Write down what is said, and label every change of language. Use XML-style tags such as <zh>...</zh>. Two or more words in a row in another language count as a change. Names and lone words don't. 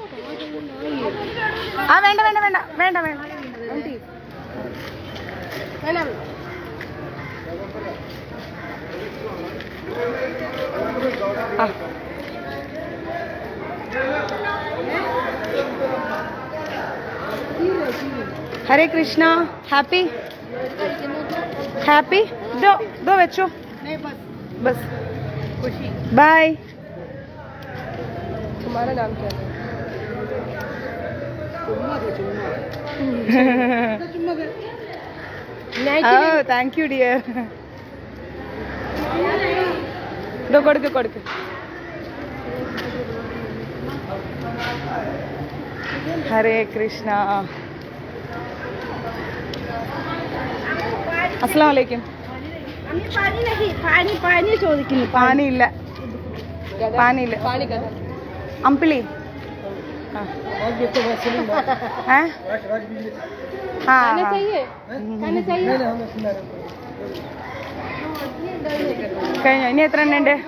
<ml>ആ വേണ്ട വേണ്ട വേണ്ട വേണ്ട വേണ്ട ആ</ml> <hi>हरे कृष्ण.</hi> <en>happy happy.</en> <ml>ദോ വെച്ചോ. ബസ് बाय.</ml> <hi>तुम्हारा नाम क्या है?</hi> <en>Oh, thank you dear.</en> <ml>दो കൊടുക്ക്.</ml> <hi>हरे कृष्णा.</hi> <ar>السلام عليكم.</ar> <ml>പാനി ചോദിക്കുന്നു. പാനിയില്ല. അമ്പിളി കഴിഞ്ഞോ? ഇനി എത്ര എണ്ണം ഉണ്ട്?</ml>